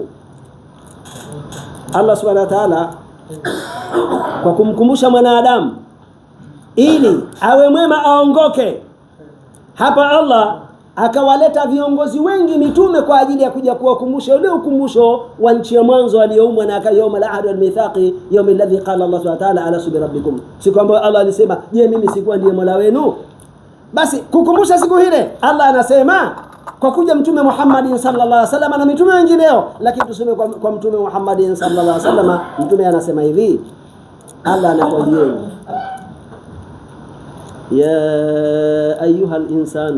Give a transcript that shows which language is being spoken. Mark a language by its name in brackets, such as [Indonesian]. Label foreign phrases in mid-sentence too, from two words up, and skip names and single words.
[Swahili] Allah [Arabic] سبحانه وتعالى [Swahili] kwa kumkumbusha mwanadamu ili awe mwema aongoke, hapa Allah akawaleta viongozi wengi mitume kwa ajili ya kuja kuwakumbusha ule ukumbusho wa nchi ya mwanzo aliyoumbwa na [Arabic] يوم العهد والميثاق يوم الذي قال الله سبحانه وتعالى ألست بربكم, [Swahili] siku ambayo Allah alisema je, mimi sikuwa ndiye Mola wenu? Basi kukumbusha siku ile Allah anasema kwa kuja Mtume Muhammad [Arabic] صلى الله عليه وسلم [Swahili] na mitume wengineo, lakini tuseme kwa Mtume Muhammad [Arabic] صلى الله عليه وسلم, [Swahili] Mtume anasema hivi, Allah anakuambia [Arabic] يا أيها الإنسان.